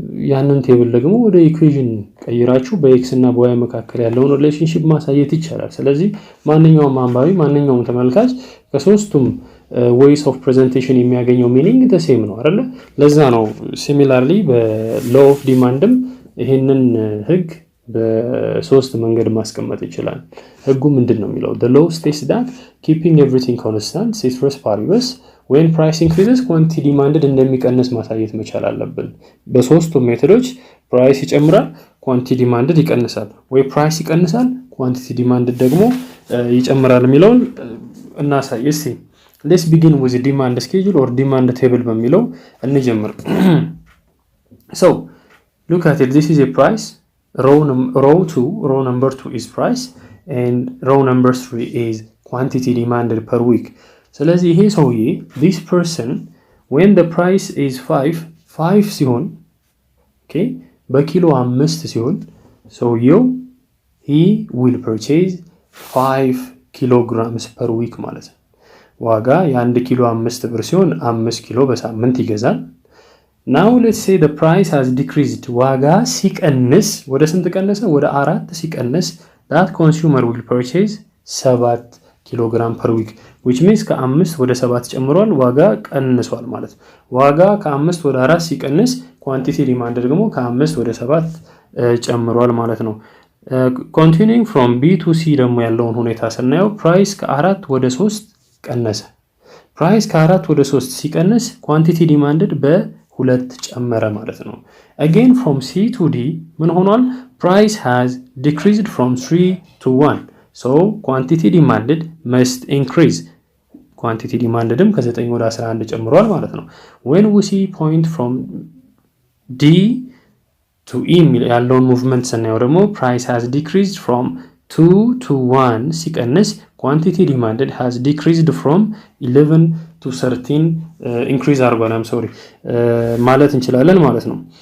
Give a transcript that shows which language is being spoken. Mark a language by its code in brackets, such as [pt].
[am] ያንን ቴብል ደግሞ ወደ ኢኩዌሽን ቀይራችሁ በኤክስ እና በዋይ መካከል ያለውን ሪሌሽንሺፕ ማሳየት ይቻላል። ስለዚህ ማንኛውም አንባቢ ማንኛውም ተመልካች ከሶስቱም ways of presentation የሚያገኘው ሚኒንግ the same ነው አይደለ? ለዛ ነው similarly በlaw of demandም ይሄንን ህግ በሶስት መንገድ ማስቀመጥ ይችላል። ህጉ ምንድነው የሚለው? [en] the law states that keeping everything constant ceteris paribus when price increases quantity demanded [am] እንደሚቀንስ ማሳየት መቻል አለብን። በሶስቱም ሜተዶች ፕራይስ ይጨምራል፣ [en] quantity demanded [am] ይቀንሳል፣ ወይ ፕራይስ ይቀንሳል [en] quantity demanded [am] ደግሞ ይጨምራል የሚለውን እናሳይ እስቲ። [en] let's begin with the demand schedule or demand table [am] በሚለው እንጀምር። [en] so look at it, this is a price, row number 2 is price and row number 3 is quantity demanded per week. [am] ስለዚህ ይሄ ሰውዬ [en] this person when the price is 5 [am] ሲሆን okay በኪሎ 5 ሲሆን ሰውየው [en] he will purchase 5 kilograms per week [am] ማለት ነው። ዋጋ የ1 ኪሎ 5 ብር ሲሆን 5 ኪሎ በሳምንት ይገዛል። [en] now let's say the price has decreased [am] ዋጋ ሲቀንስ ወደ ስንት ቀነሰ? ወደ 4 ሲቀንስ [en] that consumer will purchase 7 [am] ኪሎግራም [en] per week which means [am] ከ5 ወደ 7 ጨምሯል፣ ዋጋ ቀንሷል ማለት ነው። ዋጋ ከ5 ወደ 4 ሲቀንስ quantity demand ደግሞ ከ5 ወደ 7 ጨምሯል ማለት ነው። [en] continuing from B to C [am] ደግሞ ያለውን ሁኔታ ስናየው price ከ4 ወደ 3 ቀነሰ። ፕራይስ ከ4 ወደ 3 ሲቀንስ quantity demanded በ2 ጨመረ ማለት ነው። [en] again from C to D [am] ምን ሆኗል? [en] price has decreased from 3 to 1 so quantity demanded must increase quantity demandedም ከ9 ወደ 11 ጨምሯል ማለት ነው። when we see point from D to E [am] ያለውን ሙቭመንት ስናየው ደግሞ [en] price has decreased from 2 to 1 ሲቀንስ quantity demanded has decreased from 11 to 13 increase [am] አርጓል ማለት እንችላለን ማለት ነው።